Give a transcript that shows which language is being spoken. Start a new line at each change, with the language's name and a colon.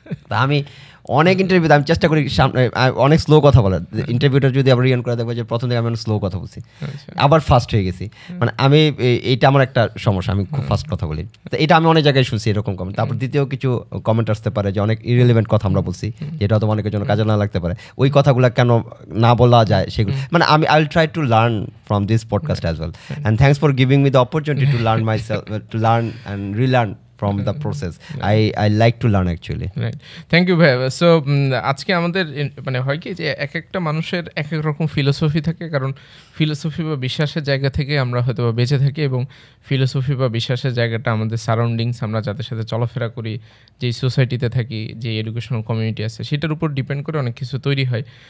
Bangla: তা আমি অনেক ইন্টারভিউতে আমি চেষ্টা করি অনেক স্লো কথা বলার। ইন্টারভিউটা যদি আবার রিয়ান করে দেখবো যে প্রথম থেকে আমি অনেক স্লো কথা বলছি, আবার ফাস্ট হয়ে গেছি। মানে আমি এইটা আমার একটা সমস্যা, আমি খুব ফাস্ট কথা বলি। তো এটা আমি অনেক জায়গায় শুনছি এরকম কমেন্ট। তারপর দ্বিতীয় কিছু কমেন্ট আসতে পারে যে অনেক ইরিলেভেন্ট কথা আমরা বলছি, যেটা হয়তো অনেকের জন্য কাজে না লাগতে পারে। ওই কথাগুলো কেন না বলা যায় সেগুলো, মানে
English: I will try to learn from this podcast as well, and thanks for giving me the opportunity to learn myself, to learn and relearn from the process. I like to learn actually. Right, thank you
Bangla: ভাই। So আজকে আমাদের মানে হয় কি যে এক একটা মানুষের এক এক রকম ফিলোসফি থাকে, কারণ ফিলোসফি বা বিশ্বাসের জায়গা থেকে আমরা হয়তো বা বেঁচে থাকি, এবং ফিলোসফি বা বিশ্বাসের জায়গাটা আমাদের সারাউন্ডিংস, আমরা যাদের সাথে চলাফেরা করি, যেই সোসাইটিতে থাকি, যে এডুকেশনাল কমিউনিটি আছে, সেটার উপর ডিপেন্ড করে অনেক কিছু তৈরি হয়।